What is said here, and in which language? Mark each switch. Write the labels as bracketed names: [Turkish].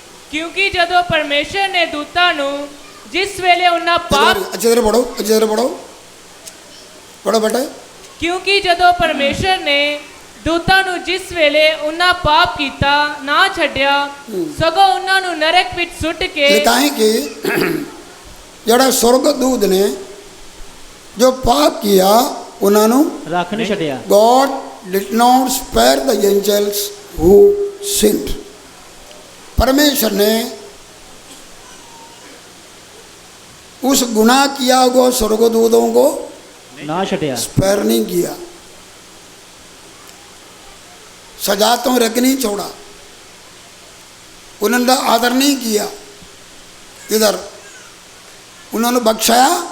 [Punjabi] ਕਿਉਂਕਿ ਜਦੋਂ ਪਰਮੇਸ਼ਰ ਨੇ ਦੂਤਾਂ ਨੂੰ ਜਿਸ ਵੇਲੇ ਉਹਨਾਂ ਪਾਪ [Hindi] अच्छी तरह पढ़ो, अच्छी तरह पढ़ो, पढ़ो बेटा। [Punjabi] ਕਿਉਂਕਿ ਜਦੋਂ ਪਰਮੇਸ਼ਰ ਨੇ ਦੂਤਾਂ ਨੂੰ ਜਿਸ ਵੇਲੇ ਉਹਨਾਂ ਪਾਪ ਕੀਤਾ ਨਾ ਛੱਡਿਆ ਸਗੋਂ ਉਹਨਾਂ ਨੂੰ ਨਰਕ ਵਿੱਚ ਸੁੱਟ ਕੇ [Hindi] लिखा है कि जड़ा स्वर्गदूत ने जो पाप किया उन्होंने [Punjabi] ਰੱਖ ਨਹੀਂ ਛੱਡਿਆ। [English] God did not spare the angels who sinned। [Hindi] परमेश्वर ने उस गुनाह किया हुआ स्वर्गदूतों को [Punjabi] ਨਾ ਛੱਡਿਆ। [Hindi] स्पेयर नहीं किया, सजा तो रख नहीं छोड़ा, उन्होंने आदर नहीं किया, इधर उन्होंने बख्शाया